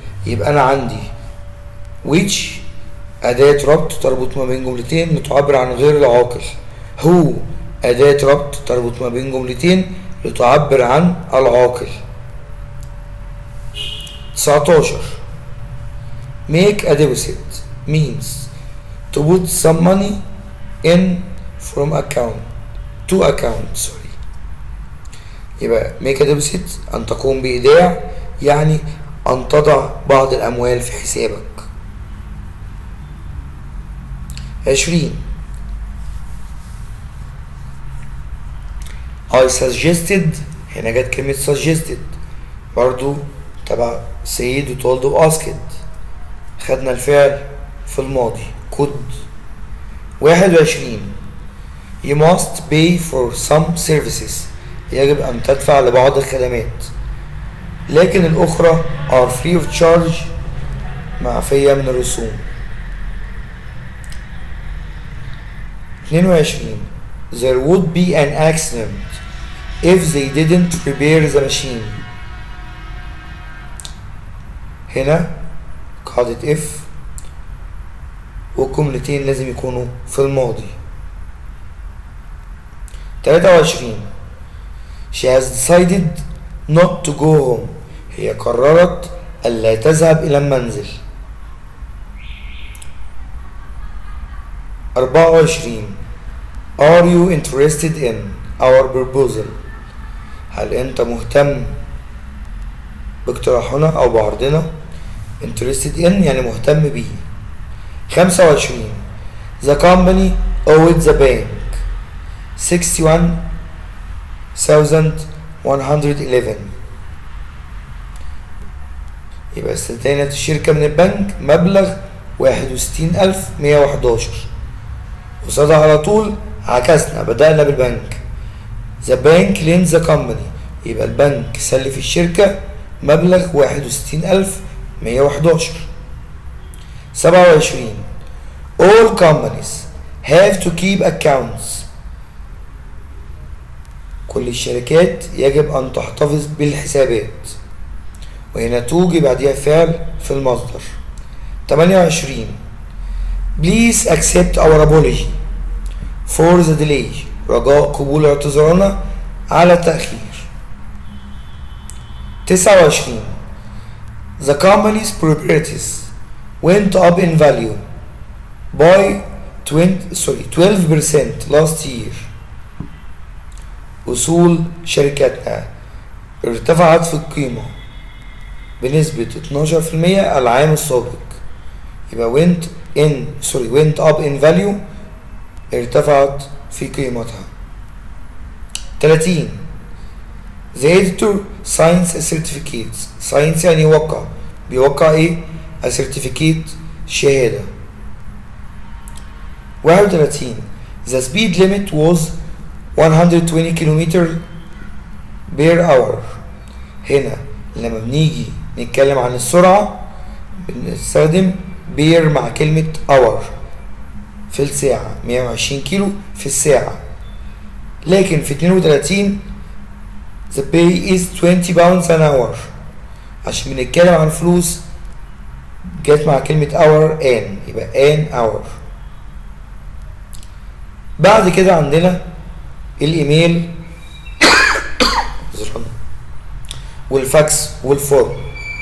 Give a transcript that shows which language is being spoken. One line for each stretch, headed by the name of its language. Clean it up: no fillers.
Arabic: يبقى أنا عندي which أداة ربط تربط ما بين جملتين لتعبر عن غير العاقل. هو أداة ربط تربط ما بين جملتين لتعبر عن العاقل.
English: 19 make a deposit means to put some money in from account to account.
Arabic: يبقى
English: make a deposit
Arabic: أن تقوم بإيداع يعني أن تضع بعض الأموال في حسابك.
English: 20 I suggested.
Arabic: هنا جت كلمة suggested برضو تبع said و told و asked. خدنا الفعل في الماضي could.
English: 21 you must pay for some services.
Arabic: يجب أن تدفع لبعض الخدمات لكن الأخرى
English: are free of charge
Arabic: معفية من الرسوم.
English: 22 there would be an accident if they didn't repair the machine.
Arabic: هنا قاعدة if والجملتين لازم يكونوا في الماضي.
English: 23 she has decided not to go home.
Arabic: هي قررت ألا تذهب إلى المنزل.
English: 24 are you interested in our proposal.
Arabic: هل أنت مهتم باقتراحنا أو بعرضنا.
English: interested in
Arabic: يعني مهتم به.
English: 25 the company owed the bank 61,111.
Arabic: يبقى استدانت الشركة من البنك مبلغ 61,111. قصادها على طول عكسنا بدأنا بالبنك
English: the bank lent the company.
Arabic: يبقى البنك سلف الشركة مبلغ 61,111.
English: 27 all companies have to keep accounts.
Arabic: كل الشركات يجب أن تحتفظ بالحسابات وهنا توجي بعدها فعل في المصدر. 28.
English: Please accept our apology for the delay.
Arabic: رجاء قبول اعتذارنا على التأخير. 29.
English: The company's properties went up in value by 12% last year.
Arabic: أصول شركتنا ارتفعت في القيمة بنسبة 12% العام السابق. يبقى
English: went up in value
Arabic: ارتفعت في قيمتها.
English: 30. The editor signs a certificate.
Arabic: signs يعني يوقع. بيوقع ايه؟
English: a certificate
Arabic: شهادة. 31.
English: The speed limit was 120 km per hour.
Arabic: هنا لما بنيجي نتكلم عن السرعة بنستخدم بير مع كلمة hour في الساعة، 120 كيلو في الساعة. لكن في
English: 32 the pay is 20 pounds an hour.
Arabic: عشان بنتكلم عن فلوس جت مع كلمة hour an، يبقى
English: an hour.
Arabic: بعد كده عندنا الايميل والفاكس والفورم.